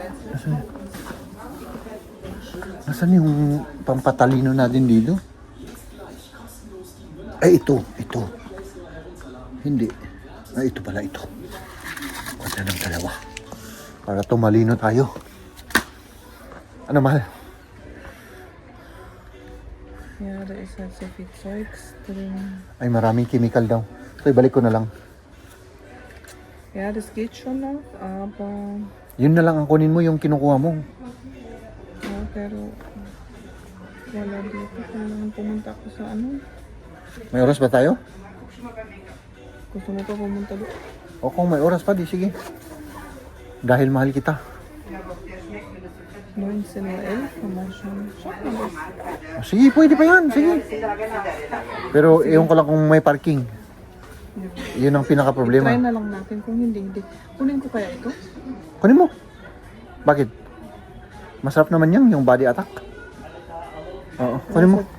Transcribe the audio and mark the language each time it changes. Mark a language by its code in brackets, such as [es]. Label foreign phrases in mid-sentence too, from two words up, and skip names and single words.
[tl] Nasaan yung pampatalino natin dito? Ay, ito. Hindi. Ay, ito pala, ito. Kuha ng dalawa. Para tumalino tayo. Ano, mahal? [en] Yeah, there is also pizza extreme. [tl] Ay, maraming chemical daw. So, ibalik ko na lang. [de] Ja, das geht schon noch, aber... [tl] Yun na lang ang kunin mo, yung kinukuha mo. Ja, pero... Wala dito. Kailangan pumunta ako sa ano. May oras ba tayo? Gusto mo pa pumunta doon? O kung may oras pa, di sige. Dahil mahal kita. [de] 19 oder 11 haben wir schon. Schaffen wir das. [tl] Sige, pwede pa yan. Sige. Pero iyon ko lang kung may parking. Yun ang Try pinaka-problema. na lang natin. Kung hindi. Kunin ko kaya ito? Kunin mo. Bakit? Masarap naman yan, yung body attack. Oo, kunin mo.